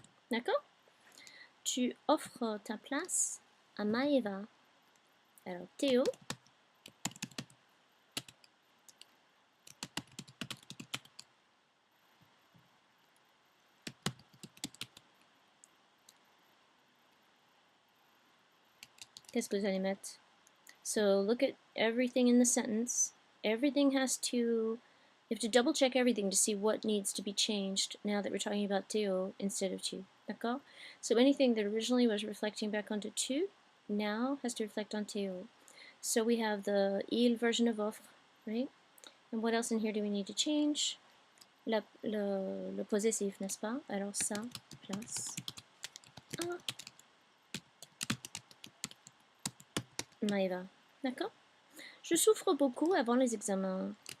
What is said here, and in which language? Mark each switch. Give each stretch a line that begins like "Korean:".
French: D'accord? Tu offres ta place à Maëva. Alors, Théo. Qu'est-ce que vous allez mettre?
English: So look at everything in the sentence. Everything has to, you have to double check everything to see what needs to be changed now that we're talking about Théo instead of tu.
French: D'accord?
English: So anything that originally was reflecting back onto tu now has to reflect on Théo. So we have the il version of offre, right? And what else in here do we need to change?
French: Le possessif, n'est-ce pas? Alors ça, place. Ah. Maëva. D'accord? Je souffre beaucoup avant les examens.